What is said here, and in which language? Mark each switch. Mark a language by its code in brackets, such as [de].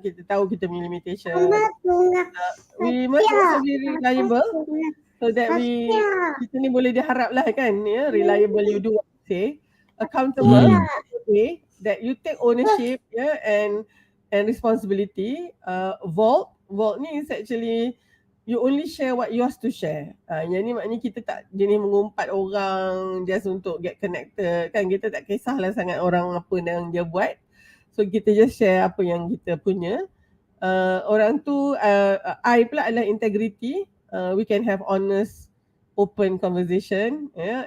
[ms] Kita tahu kita punya limitation. [en] We must also be reliable so that [ms] kita ni boleh diharap lah kan, ya. [en] Reliable, you do what you say. Accountable, okay, that you take ownership, ya, and responsibility. Vault ni is actually you only share what yours to share. [ms] Yang ni maknanya kita tak jenis mengumpat orang just untuk [en] get connected [ms] kan. Kita tak kisahlah sangat orang apa yang dia buat. So kita just share apa yang kita punya. Orang tu I pula adalah integrity. [en] We can have honest open conversation, yeah?